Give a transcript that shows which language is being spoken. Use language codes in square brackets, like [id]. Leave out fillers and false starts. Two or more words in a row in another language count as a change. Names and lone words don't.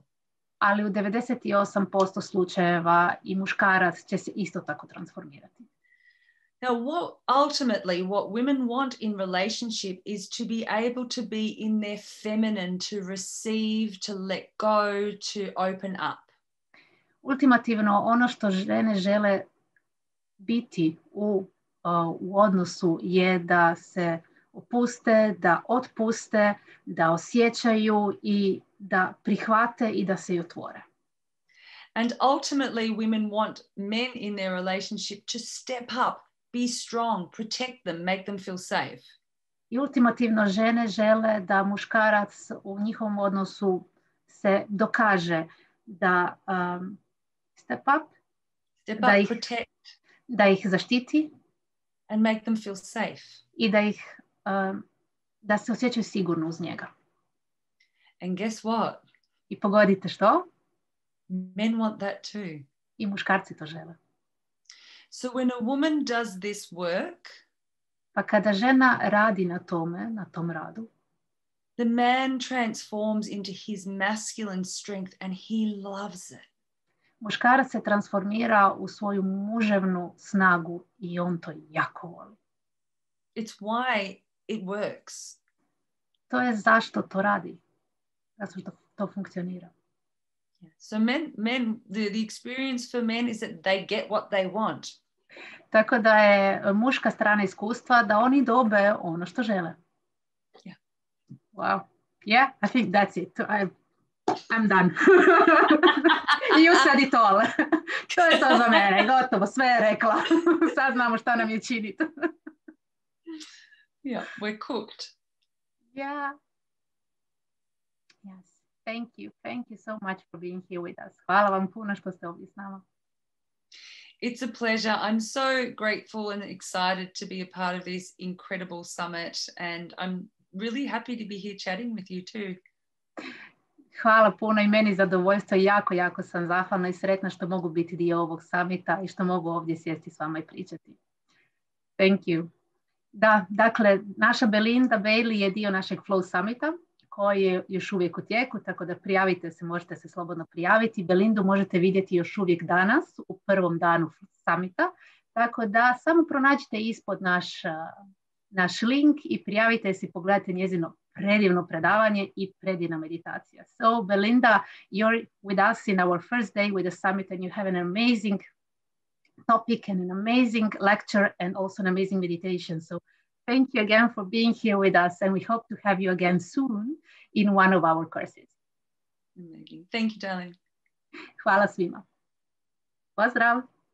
[hr] Ali u 98% slučajeva i muškarac će se isto tako transformirati. [en] Now, ultimately, what women want in relationship is to be able to be in their feminine, to receive, to let go, to open up. [hr] Ultimativno, ono što žene žele biti u odnosu je da se opuste, da otpuste, da osjećaju i da prihvate i da se i otvore. [en] And ultimately, women want men in their relationship to step up, be strong, protect them, make them feel safe. [hr] I ultimativno žene žele da muškarac u njihovom odnosu se dokaže da [en] step up, protect, [hr] da ih zaštiti [en] and make them feel safe. [hr] I da se osjećaju sigurno uz njega. [en] And guess what? [hr] I pogodite što? [en] Men want that too. [hr] I muškarci to žele. [en] So when a woman does this work, [hr] pa kada žena radi na tome, na tom radu, [en] the man transforms into his masculine strength and he loves it. [hr] Muškarac se transformira u svoju muževnu snagu i on to jako voli. [en] It's why it works. [hr] To je zašto to radi. Zato što to funkcionira. So the experience for men is that they get what they want. Tako da je muška strana iskustva da oni dobe ono što žele. [en] Wow. Yeah, I think that's it. I'm done. You said it all. [hr] To je to za mene. Gotovo, sve je rekla. Sad znamo šta nam je činiti. [en] Yeah, we're cooked. Yeah. Yes. Thank you. Thank you so much for being here with us. [hr] Hvala vam puno što ste ovdje s nama. [en] It's a pleasure. I'm so grateful and excited to be a part of this incredible summit, and I'm really happy to be here chatting with you too. [hr] Hvala puno i meni zadovoljstvo. Jako sam zahvalna i sretna što mogu biti dio ovog summita i što mogu ovdje sjesti s vama i pričati. [en] Thank you. [hr] Da, dakle, naša Belinda Bailey je dio našeg Flow summita koji je još uvijek u tijeku, tako da prijavite se, možete se slobodno prijaviti. Belindu možete vidjeti još uvijek danas u prvom danu summita, tako da samo pronađite ispod naš link i prijavite se i pogledajte njezino predivno predavanje i predivna meditacija. [en] So Belinda, you're with us in our first day with the summit and you have an amazing topic and an amazing lecture and also an amazing meditation. So thank you again for being here with us, and we hope to have you again soon in one of our courses. Amazing. Thank you, darling. [hr] Hvala svima. Pozdrav!